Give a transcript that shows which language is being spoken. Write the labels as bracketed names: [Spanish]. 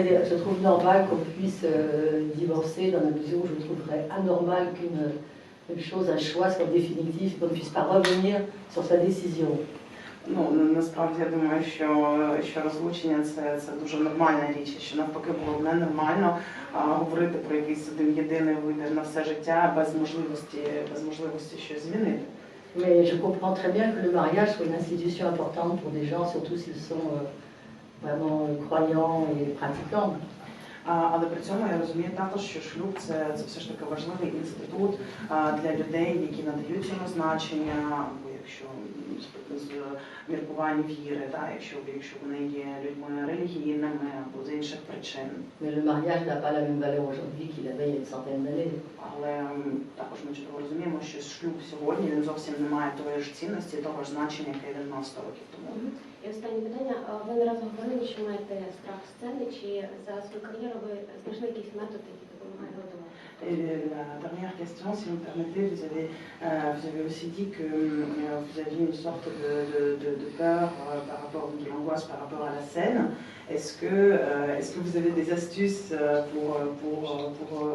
[French] Je trouve normal qu'on puisse divorcer dans la mesure où je trouverais anormal qu'une chose, un choix soit définitif, qu'on ne puisse pas revenir sur sa décision. [Ukrainian] Ну, насправді я думаю, що розлучення це дуже нормальна річ, що навпаки було б ненормально говорити про якийсь один єдиний вибір на все життя без можливості щось змінити. [French] Mais je comprends très bien que le mariage soit une institution importante pour des gens, surtout s'ils sont vraiment croyants et pratiquants. [Ukrainian] Але при цьому я розумію також, що шлюб це все ж таки важливий інститут для людей, які надають цьому значення, або якщо з міркувань віри, якщо вони є людьми релігійними або з інших причин. [French] Mais le mariage n'a pas la même valeur aujourd'hui qu'il avait il y a une centaine d'années. [Ukrainian] Але також ми чудово розуміємо, що шлюб сьогодні він зовсім не має тої ж цінності, того ж значення, яке він мав 100 років тому. І останнє питання. Ви не раз говорили, що маєте страх сцени, чи за свою кар'єру ви знайшли якийсь метод, який допомагає готувати? [French] Et la dernière question, si vous me permettez, vous avez aussi dit que vous aviez une sorte de peur par rapport, une angoisse par rapport à la scène. Est-ce que vous avez des astuces pour